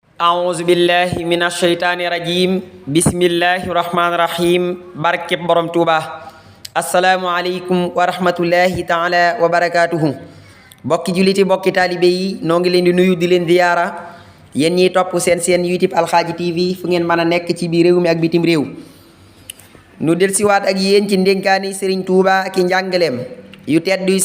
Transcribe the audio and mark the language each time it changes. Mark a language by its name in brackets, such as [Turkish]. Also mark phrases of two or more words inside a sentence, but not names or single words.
[Arabic] أعوذ بالله من الشيطان الرجيم بسم الله الرحمن الرحيم [Wolof] barkeb borom Tuuba [Arabic] السلام عليكم ورحمة الله تعالى وبركاته [Wolof] bokki juliti bokki taalibe yi noo ngi leen di nuyu di leen ziyaara yéen ñiy topp seen YouTube Alxaaji TV fu ngeen mën a nekk ci biir réew mi ak bitim réew nu delsiwaat ak yéen ci ndénkaani Sëriñ Tuuba ak i njàngaleem yu tedd yu